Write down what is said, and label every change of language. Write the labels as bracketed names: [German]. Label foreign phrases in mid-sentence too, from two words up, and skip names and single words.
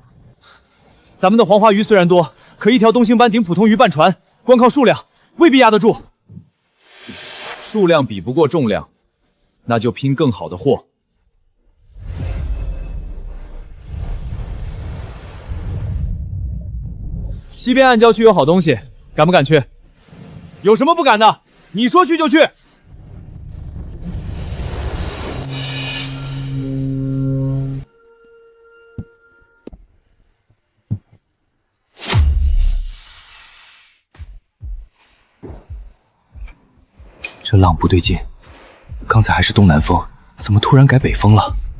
[Chinese] 咱們的黃花魚雖然多，可1條東星斑頂普通魚半船，光靠數量未必壓得住。數量比不過重量，那就拼更好的貨。西邊暗礁區有好東西，敢不敢去？有什麼不敢的？你說去就去。这浪不对劲，刚才還是東南風，怎麼突然改北風了？